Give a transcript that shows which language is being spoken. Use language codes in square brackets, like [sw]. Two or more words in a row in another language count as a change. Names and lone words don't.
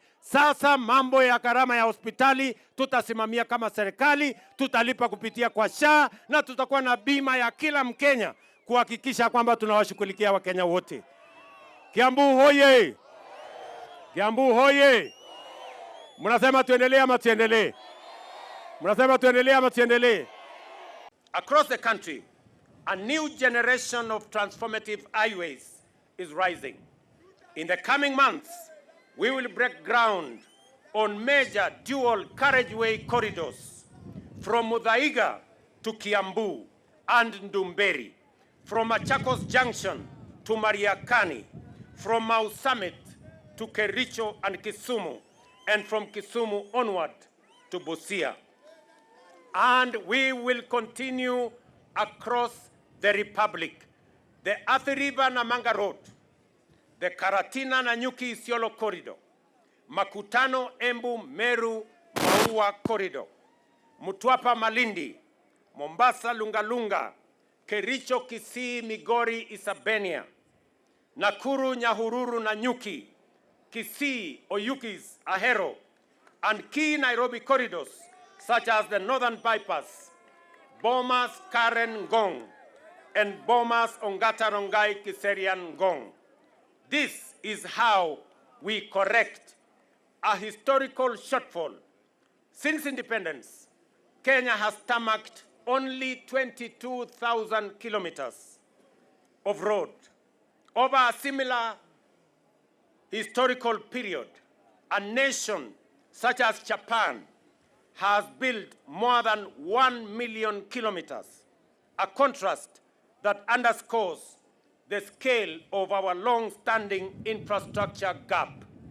[sw] Sasa mambo ya gharama ya hospitali tutasimamia kama serikali, tutalipa kupitia kwa SHA na tutakuwa na bima ya kila Mkenya kuhakikisha kwamba tunawashughulikia Wakenya wote. Kiambu hoye! Kiambu hoye! Mnasema tuendelee ama tuendelee? Mnasema tuendelee ama tuendelee? [en] Across the country, a new generation of transformative highways is rising. In the coming months, we will break ground on major dual carriageway corridors from Muthaiga to Kiambu and Mbere, from Machakos Junction to Mariakani, from Mau Summit to Kericho and Kisumu, and from Kisumu onward to Busia. And we will continue across the Republic, the Athi River Namanga Road, the Karatina Nanyuki Isiolo Corridor, Makutano Embu Meru Maua Corridor, Mtwapa Malindi, Mombasa Lungalunga, Kericho Kisii Migori Isabenia, Nakuru Nyahururu Nanyuki, Kisii Oyugis Ahero, and key Nairobi corridors such as the Northern Bypass, Bomas Karen Ngong, and Bomas Ongata Rongai Kiserian Ngong. This is how we correct a historical shortfall. Since independence, Kenya has tarmacked only 22,000 kilometers of road. Over a similar historical period, a nation such as Japan has built more than 1 million kilometers, a contrast that underscores the scale of our long-standing infrastructure gap.